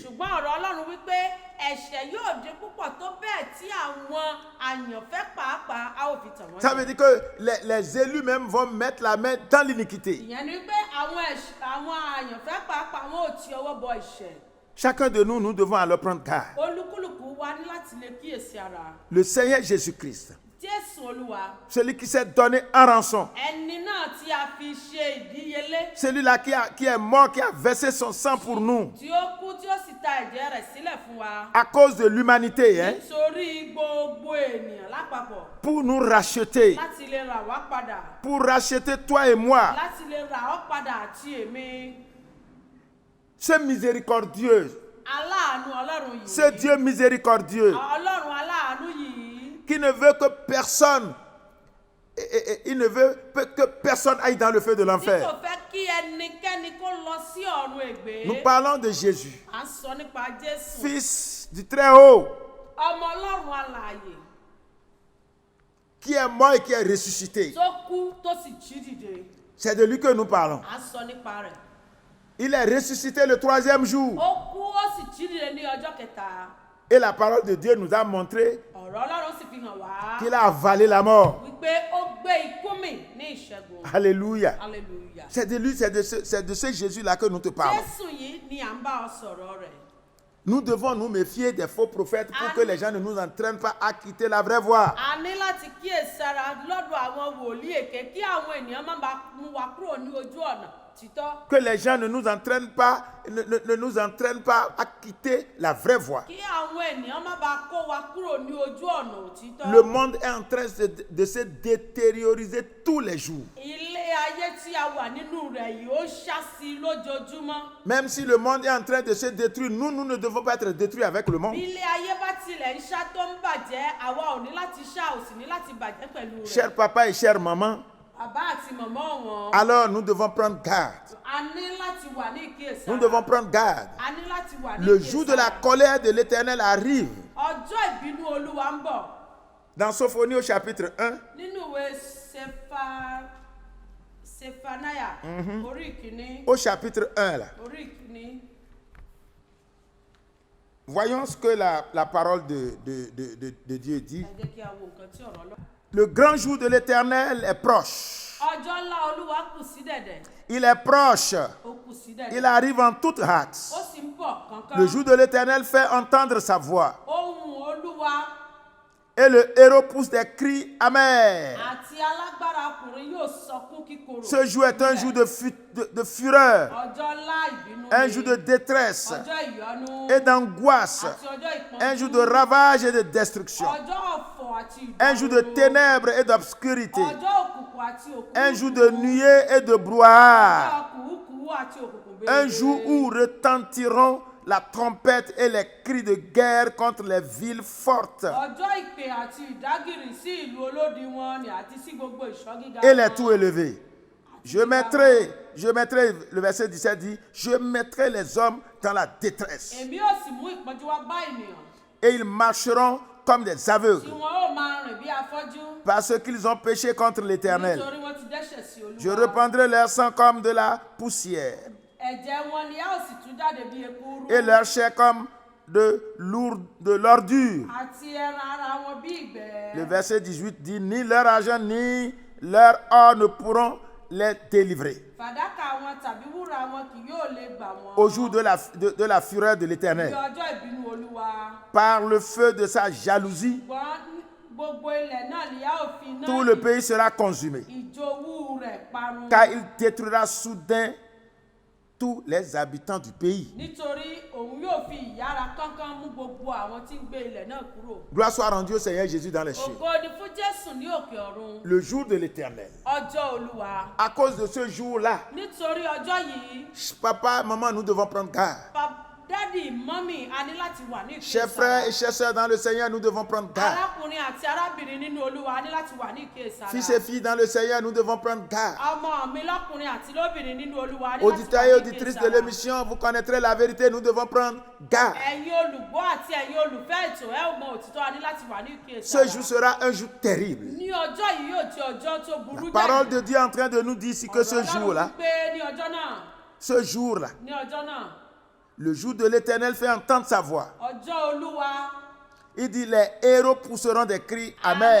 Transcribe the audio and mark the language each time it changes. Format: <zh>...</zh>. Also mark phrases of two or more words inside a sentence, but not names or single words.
<yo>ṣùgbọ́n ọ̀rọ̀ Ọlọ́run wípé ẹ̀ṣẹ̀ yóò dín púpọ̀ tó bẹ́ẹ̀ tí àwọn àyànfẹ́ pàápàá a ó fi tàn wọ́n</yo> <fr>Ça</fr> <yo>jẹ.</yo> <fr>veut dire que les élus même vont mettre la main dans l'iniquité.</fr> <yo>ìyẹn ni wípé àwọn àyànfẹ́ pàápàá wọn ò ti ọwọ́ bọ ẹ̀ṣẹ̀.</yo> <fr>Chacun de nous, nous devons alors prendre garde.</fr> <yo>olúkúlùkù wa ní láti lè kíyèsí ara.</yo> <fr>Le Seigneur Jésus-Christ,</fr> <yo>Jésù Olúwa</yo> <fr>celui qui s'est donné en rançon,</fr> <yo>ẹni náà tí a fi ṣe ìdíyelé</yo> <fr>celui-là qui est mort, qui a versé son sang pour nous,</fr> <yo>tí ó kú tí ó sì ta ẹ̀jẹ̀ rẹ̀ sílẹ̀ fún wa.</yo> <fr>à cause de l'humanité, hein,</fr> <yo>nítorí gbogbo ènìyàn lápapọ̀</yo> <fr>pour nous racheter,</fr> <yo>láti lè rà wá padà</yo> <fr>pour racheter toi et moi.</fr> <yo>láti lè rà ọ́ padà àti èmi.</yo> <fr>Ce miséricordieux,</fr> <yo>aláàánú Ọlọ́run</yo> <fr>ce</fr> <yo>yìí</yo> <fr>Dieu miséricordieux,</fr> <yo>Ọlọ́run aláàánú yìí</yo> <fr>qui ne veut que personne, il ne veut que personne aille dans le feu de</fr> <yo>tí kò</yo> <fr>l'enfer.</fr> <yo>fẹ́ kí ẹnikẹ́ni kó lọ sí ọ̀run ègbé.</yo> <fr>Nous parlons de Jésus,</fr> <yo>à ń sọ nípa Jésù</yo> <fr>Fils du Très-Haut,</fr> <yo>ọmọ Ọlọ́run alààyè</yo> <fr>qui est mort et qui est ressuscité.</fr> <yo>tó kú tó sì jí dìde.</yo> <fr>C'est de lui que nous parlons.</fr> <yo>à ń sọ nípa rẹ̀.</yo> <fr>Il est ressuscité le 3e jour.</fr> <yo>ó kú ó sì jí dìde ní ọjọ́ kẹta.</yo> <fr>Et la parole de Dieu nous a montré</fr> <yo>ọ̀rọ̀ Ọlọ́run sì fi hàn wá</yo> <fr>qu'il a avalé la mort.</fr> <yo>wípé ó gbé ikú mì ní ìṣẹ́gun.</yo> <fr>Alléluia.</fr> <yo>hallelujah.</yo> <fr>C'est de lui, c'est de ce Jésus-là que nous te parlons.</fr> <yo>Jésù yìí ni à ń bá ọ sọ̀rọ̀ rẹ̀.</yo> <fr>Nous devons nous méfier des faux prophètes pour que les gens ne nous entraînent pas à quitter la vraie voie.</fr> <yo>a ní láti kíyèsára lọ́dọ̀ àwọn wòlíì èké kí àwọn ènìyàn má bàa mú wa kúrò ní ojú ọ̀nà títọ́.</yo> <fr>Que les gens ne nous entraînent pas, ne nous entraînent pas à quitter la vraie voie.</fr> <yo>kí àwọn ènìyàn má bàa kó wa kúrò ní ojú ọ̀nà òtítọ́.</yo> <fr>Le monde est en train de se détérioriser tous les jours.</fr> <yo>ilé ayé tí a wà nínú rẹ̀ yìí ó ṣáṣí lójoojúmọ́.</yo> <fr>Même si le monde est en train de se détruire, nous ne devons pas être détruits avec le monde.</fr> <yo>bí ilé ayé bá tilẹ̀ ń ṣá tó ń bàjẹ́ àwa ò ní láti ṣá ò sì ní láti bàjẹ́ pẹ̀lú rẹ̀.</yo> <fr>Chers papa et chères maman,</fr> <yo>bàbá àti màmá wọn.</yo> <fr>alors nous devons prendre garde.</fr> <yo>a ní láti wà ní ìkíyèsára.</yo> <fr>Nous devons prendre garde.</fr> <yo>a ní láti wà ní</yo> <fr>Le jour de la colère de l'Éternel arrive.</fr> <yo>ọjọ́ ìbínú Olúwa ń bọ̀.</yo> <fr>Dans Sophonie au chapitre 1,</fr> <yo>nínú ìwé Sefanaya orí ìkíní.</yo> <fr>au chapitre 1 là,</fr> <yo>orí ìkíní.</yo> <fr>voyons ce que la parole de Dieu dit.</fr> <yo>ẹ jẹ́ kí a wo nǹkan tí ọ̀rọ̀ Ọlọ́run.</yo> <fr>Le grand jour de l'Éternel est proche.</fr> <yo>ọjọ́ ńlá Olúwa kù sí dẹ̀dẹ̀.</yo> <fr>Il est proche.</fr> <yo>ó kù sí dẹ̀dẹ̀.</yo> <fr>Il arrive en toute hâte.</fr> <yo>ó sì ń bọ̀ kánkán.</yo> <fr>Le jour de l'Éternel fait entendre sa voix.</fr> <yo>ohùn Olúwa</yo> <fr>Et le héros pousse des cris amers.</fr> <yo>àti alágbára ọkùnrin yóò sọkún kíkorò.</yo> <fr>Ce jour est un jour de fureur,</fr> <yo>ọjọ́ ńlá ìbínú</yo> <fr>un</fr> <yo>ni.</yo> <fr>jour de détresse</fr> <yo>ọjọ́ ìyọnu.</yo> <fr>et d'angoisse,</fr> <yo>àti ọjọ́ ìpọ́njú.</yo> <fr>un jour de ravage et de destruction,</fr> <yo>ọjọ́ ọ̀fọ̀ àti ìdààmú.</yo> <fr>un jour de ténèbres et d'obscurité,</fr> <yo>ọjọ́ òkùnkùn àti òkùnkùn.</yo> <fr>un jour de nuée et de brouhaha,</fr> <yo>ọjọ́ kùrukùru àti òkùnkùn</yo> <fr>un</fr> <yo>bèrè.</yo> <fr>jour où retentiront la trompette et les cris de guerre contre les villes fortes</fr> <yo>ọjọ́ ìpè àti ìdágìrì sí ìlú olódi wọn ni àti sí gbogbo ìṣọ́ gíga</yo> <fr>et les</fr> <yo>wọn.</yo> <fr>tours élevés. Je mettrai, le verset 17 dit, je mettrai les hommes dans la détresse</fr> <yo>èmi ò sì mú ìpọ́njú wá bá ènìyàn</yo> <fr>et ils marcheront comme des</fr> <yo>tí</yo> <fr>aveugles</fr> <yo>wọn ó máa rìn bí afọ́jú</yo> <fr>parce qu'ils ont péché contre l'Éternel.</fr> <yo>nítorí wọn ti dẹ́ṣẹ̀ sí</yo> <fr>Je</fr> <yo>Olúwa.</yo> <fr>reprendrai leur sang comme de la poussière</fr> <yo>ẹ̀jẹ̀ wọn ni a ó sì tú jáde bí ekuru</yo> <fr>et leur chair comme de l'ordure.</fr> <yo>àti ẹran ara wọn bí ìgbẹ́.</yo> <fr>Le verset 18 dit, ni leur argent ni leur or ne pourront les délivrer</fr> <yo>fàdákà wọn tàbí wúrà wọn kì yóò lè gbà wọn.</yo> <fr>au jour de la fureur de</fr> <yo>ní</yo> <fr>l'Éternel.</fr> <yo>ọjọ́ ìbínú Olúwa.</yo> <fr>Par le feu de sa jalousie,</fr> <yo>ṣùgbọ́n gbogbo ilẹ̀ náà ni a ó fi iná</yo> <fr>tout le pays sera consumé,</fr> <yo>ìjowú rẹ̀ parun.</yo> <fr>car il détruira soudain tous les habitants du pays.</fr> <yo>nítorí òun yóò fi ìyára kánkán mú gbogbo àwọn tí ń gbé ilẹ̀ náà kúrò.</yo> <fr>Gloire soit rendue au Seigneur Jésus dans les cieux.</fr> <yo>ògo ni fún Jésù ní òkè ọ̀run.</yo> <fr>Le jour de l'Éternel.</fr> <yo>ọjọ́ Olúwa.</yo> <fr>À cause de ce jour-là,</fr> <yo>nítorí ọjọ́ yìí</yo> <fr>papa, maman, nous devons prendre garde.</fr> <yo>dádì mọ́mì a ní láti wà ní</yo> <fr>Chers frères et chères sœurs dans le Seigneur, nous devons prendre garde.</fr> <yo>arákùnrin àti arábìnrin nínú Olúwa a ní láti wà ní ìkíyèsára.</yo> <fr>Fils et filles dans le Seigneur, nous devons prendre garde.</fr> <yo>ọmọ mi lọ́kùnrin àti lóbìnrin nínú Olúwa a ní láti</yo> <fr>Auditeurs et</fr> <yo>wà ní</yo> <fr>auditrices de</fr> <yo>ìkíyèsára.</yo> <fr>l'émission, vous connaîtrez la vérité, nous devons prendre garde.</fr> <yo>ẹ̀yin olùgbọ́ àti ẹ̀yin olùfẹ́ ètò ẹ ò mọ òtítọ́ a ní láti wà ní</yo> <fr>Ce</fr> <yo>ìkíyèsára.</yo> <fr>jour sera un jour terrible.</fr> <yo>ní ọjọ́ yìí yóò jẹ́ ọjọ́ tó burú</yo> <fr>La parole de Dieu est en train de nous dire ici que ce jour-là,</fr> <yo>pé ní ọjọ́ náà</yo> <fr>ce jour-là,</fr> <yo>ní ọjọ́ náà</yo> <fr>le jour de l'Éternel fait entendre sa voix.</fr> <yo>ọjọ́ Olúwa</yo> <fr>Il dit, les héros pousseront des cris amers.</fr>